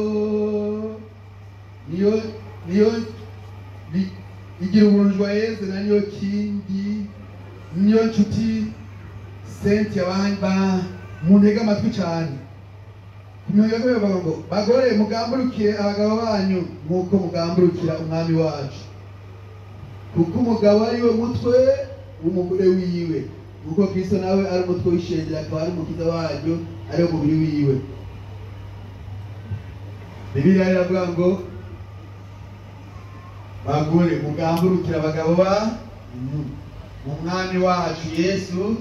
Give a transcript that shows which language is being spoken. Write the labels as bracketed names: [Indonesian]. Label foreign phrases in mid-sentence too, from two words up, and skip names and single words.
[Rundi] igira ubuntu joyeuse na niyo kindi niyo nshuti Cynthia bamba muntega amatwi cyane kumenya ko bavuga ngo bagore mugamburukire abagabo banyu nkuko mugamburukira umwami wacu kuko umugabo ari we mutwe w'umugore wiwe kuko Kristo nawe ari umutwe w'ishengero akaba ari umukiza waryo ari umubiri wiwe Bibiliya iravuga ngo bagore mugamburukira abagabo ba umwami wacu Yesu